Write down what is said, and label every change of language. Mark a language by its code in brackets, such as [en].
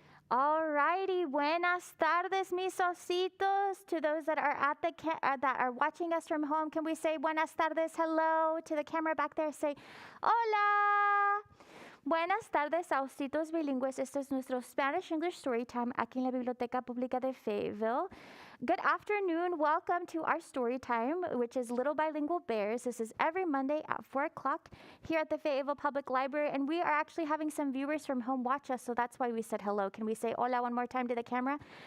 [es] Alrighty, buenas tardes, mis ositos. [en] To those that are at the that are watching us from home, can we say [es] buenas tardes, [en] hello to the camera back there? [es] Say, hola. Buenas tardes, ositos bilingües. Este es nuestro Spanish English Storytime aquí en la Biblioteca Pública de Fayetteville. [en] Good afternoon. Welcome to our story time, which is Little Bilingual Bears. This is every Monday at 4 o'clock here at the Fayetteville Public Library. And we are actually having some viewers from home watch us, so that's why we said hello. Can we say hola one more time to the camera?